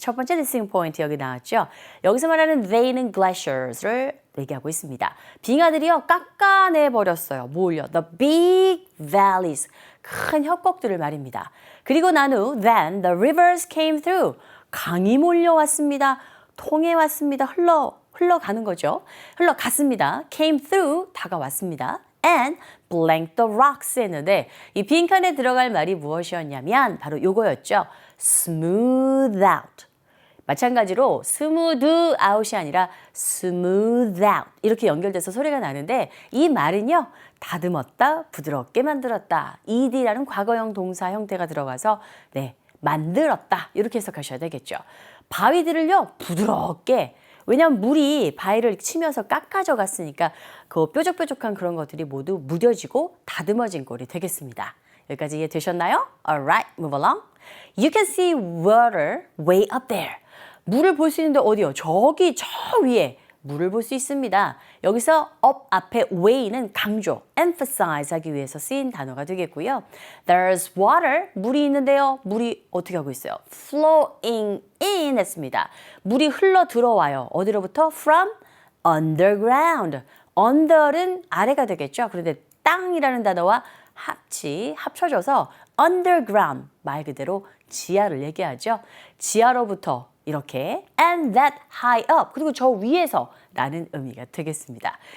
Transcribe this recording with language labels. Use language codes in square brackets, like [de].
[ko] 첫 번째 listening point 여기 나왔죠. 여기서 말하는 they는 glaciers를 얘기하고 있습니다. 빙하들이요 깎아내 버렸어요. 뭘요? [en] The big valleys. [ko] 큰 협곡들을 말입니다. 그리고 난 후 [en] then the rivers came through. [ko] 강이 몰려왔습니다. 통해왔습니다. 흘러가는 거죠. 흘러갔습니다. [en] came through [ko] 다가왔습니다. [en] and blank the rocks [ko] 했는데 이 빈칸에 들어갈 말이 무엇이었냐면 바로 요거였죠. [en] smooth out. [ko] 마찬가지로 smooth out이 아니라 smooth out 이렇게 연결돼서 소리가 나는데 이 말은요. 다듬었다, 부드럽게 만들었다. ed라는 과거형 동사 형태가 들어가서 네, 만들었다. 이렇게 해석하셔야 되겠죠. 바위들을요. 부드럽게 왜냐하면 물이 바위를 치면서 깎아져 갔으니까 그 뾰족뾰족한 그런 것들이 모두 무뎌지고 다듬어진 꼴이 되겠습니다. 여기까지 이해되셨나요? [en] Alright, move along. You can see water way up there. [ko] 물을 볼 수 있는데 어디요? 저기 저 위에 물을 볼 수 있습니다. 여기서 up 앞에 way는 강조, emphasize 하기 위해서 쓰인 단어가 되겠고요. [en] There's water, [ko] 물이 있는데요. 물이 어떻게 하고 있어요? [en] flowing in [ko] 했습니다. 물이 흘러 들어와요. 어디로부터? [en] From underground. [ko] under는 아래가 되겠죠. 그런데 땅이라는 단어와 합쳐져서 underground, 말 그대로 지하를 얘기하죠. 지하로부터 이렇게 [en] and that high up [ko] 그리고 저 위에서 라는 의미가 되겠습니다.